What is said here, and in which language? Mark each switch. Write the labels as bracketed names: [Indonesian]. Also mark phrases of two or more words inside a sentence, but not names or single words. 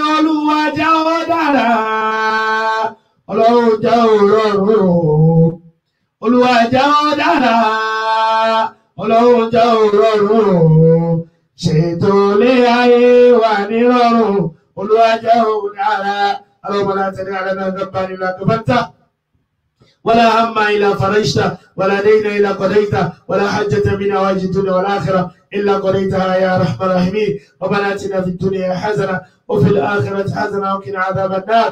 [Yoruba] Olúwa jẹ́ ó dára, Ọlọ́run jẹ́ ó rọrùn. Olúwa jẹ́ ó dára, Ọlọ́run jẹ́ ó rọrùn. Ṣètò ilé ayé wa ní rọrùn. Olúwa jẹ́ ó dára. [Arabic] اللهم لا تدع لنا ذنبا الا غفرته ولا هما الا فرجته ولا دينا الا قضيته ولا حجة من حوائج الدنيا والاخره الا قضيتها يا ارحم الراحمين. ربنا اتنا في الدنيا حسنه وفي الاخره حسنه وقنا عذاب النار.